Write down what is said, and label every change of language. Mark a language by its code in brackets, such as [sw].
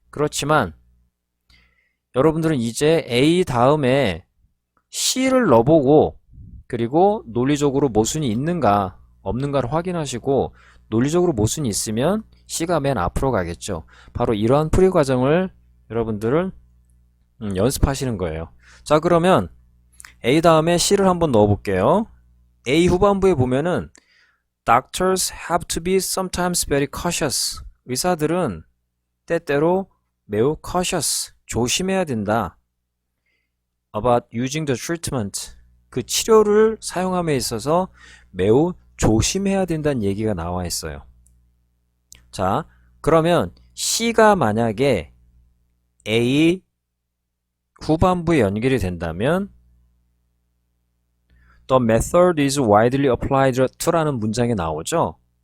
[ko] 그렇지만 여러분들은 이제 A 다음에 C를 넣어보고 그리고 논리적으로 모순이 있는가 없는가를 확인하시고 논리적으로 모순이 있으면 C가 맨 앞으로 가겠죠. 바로 이러한 풀이 과정을 여러분들은 연습하시는 거예요. 자, 그러면 A 다음에 C를 한번 넣어볼게요. A 후반부에 보면은 [en] Doctors have to be sometimes very cautious. [ko] 의사들은 때때로 매우 cautious, 조심해야 된다. [en] About using the treatment. [ko] 그 치료를 사용함에 있어서 매우 조심해야 된다는 얘기가 나와 있어요. 자, 그러면 C가 만약에 A 후반부에 연결이 된다면 [en] The method is widely applied to [ko] 라는 문장이 나오죠.